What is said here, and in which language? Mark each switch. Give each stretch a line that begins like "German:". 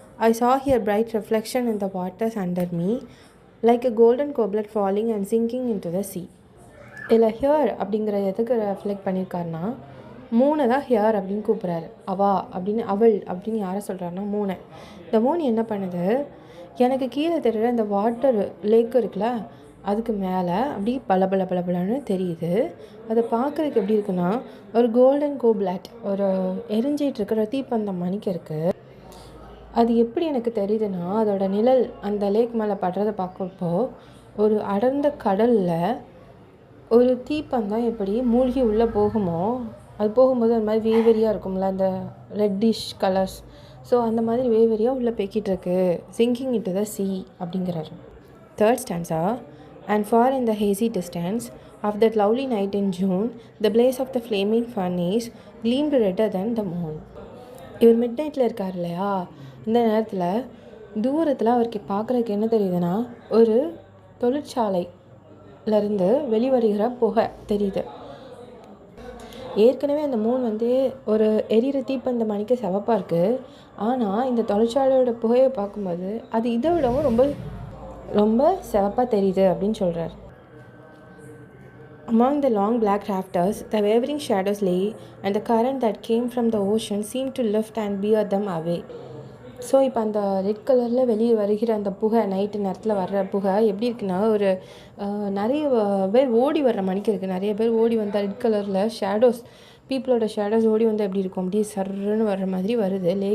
English: I saw here bright reflection in the waters under me like a golden goblet falling and sinking into the sea.
Tamil: இதில் here அப்படிங்கிற எதுக்கு reflect பண்ணியிருக்காருன்னா, மூனை தான் here அப்படின்னு கூப்பிட்றாரு. அவள் அப்படின்னு யாரை சொல்கிறாருன்னா மூனை. இந்த மூணு என்ன பண்ணுது, எனக்கு கீழே தெரிகிற இந்த வாட்டர் லேக் இருக்குல்ல, அதுக்கு மேலே அப்படி பலன்னு தெரியுது. அதை பார்க்குறதுக்கு எப்படி இருக்குன்னா, ஒரு கோல்டன் கோப்லாட், ஒரு எரிஞ்சிகிட்டு இருக்கிற தீப்பந்தம் மணிக்கு இருக்குது. அது எப்படி எனக்கு தெரியுதுன்னா, அதோட நிழல் அந்த லேக் மேலே படுறதை பார்க்குறப்போ, ஒரு அடர்ந்த கடலில் ஒரு தீப்பந்தம் எப்படி மூழ்கி உள்ளே போகுமோ, அது போகும்போது அந்த மாதிரி வேவரியாக இருக்கும்ல, அந்த ரெட்டிஷ் கலர்ஸ். ஸோ அந்த மாதிரி வேவரியாக உள்ளே போய்கிட்டு இருக்கு. சிங்கிங் இன்டு த சீ அப்படிங்கிறாரு. Third stanza.
English: And far in the hazy distance of that lovely night in June, the blaze of the flaming furnace gleamed redder than the moon.
Tamil: இவர் mid நைட்டில் இருக்கார் இல்லையா, இந்த நேரத்தில் தூரத்தில் அவருக்கு பார்க்குறதுக்கு என்ன தெரியுதுன்னா, ஒரு தொழிற்சாலையிலேருந்து வெளிவருகிற புகை தெரியுது. ஏற்கனவே அந்த மூன் ஒரு எரிகிற தீப்பந்த மணிக்கு சிவப்பாக இருக்குது. ஆனால் இந்த தொழிற்சாலையோட புகையை பார்க்கும்போது அது இதை விடவும் ரொம்ப சிவப்பாக தெரியுது அப்படின்னு சொல்கிறார்.
English: Among the long black rafters, the wavering shadows lay, and the current that came from the ocean seemed to lift and bear them away.
Tamil: So இப்போ அந்த ரெட் கலரில் வெளியே வருகிற அந்த புகை, நைட்டு நேரத்தில் வர்ற புகை எப்படி இருக்குன்னா, ஒரு நிறைய பேர் ஓடி வர்ற மணிக்கு இருக்குது. நிறைய பேர் ஓடி வந்தால் ரெட் கலரில் ஷேடோஸ், பீப்புளோட ஷேடோஸ் ஓடி எப்படி இருக்கும், அப்படியே சர்ன்னு வர்ற மாதிரி வருது.